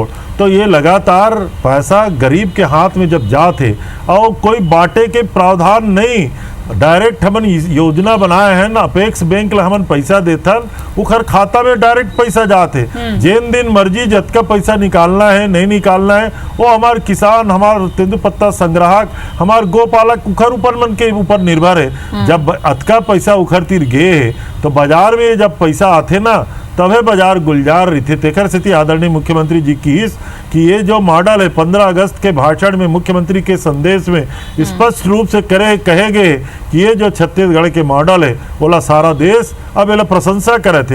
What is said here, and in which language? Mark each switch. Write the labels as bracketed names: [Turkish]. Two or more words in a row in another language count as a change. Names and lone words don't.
[Chhattisgarhi] तो ये लगातार पैसा गरीब के हाथ में जब जाते और कोई बाटे के प्रावधान नहीं, डायरेक्ट हमन योजना बनाए हैं ना, अपेक्स बैंक ला हमन पैसा देथन उखर खाता में डायरेक्ट पैसा जाते। जिन दिन मर्जी जतका पैसा निकालना है नहीं निकालना है वो हमार किसान, हमार तेंदुपत्ता संग्राहक, हमार गोपालक उखर ऊपर मन के ऊपर निर्भर है। जब अतका पैसा उखर तीर गे है तो बाजार में जब पैसा आते ना तबे बाजार गुलजार रही थे। तेकर सेती आदरणीय मुख्यमंत्री जी की कि ये जो मॉडल है 15 अगस्त के भाषण में मुख्यमंत्री के संदेश में स्पष्ट रूप से कहे गए कि ये जो छत्तीसगढ़ के मॉडल है बोला सारा देश अब ये प्रशंसा करे थे।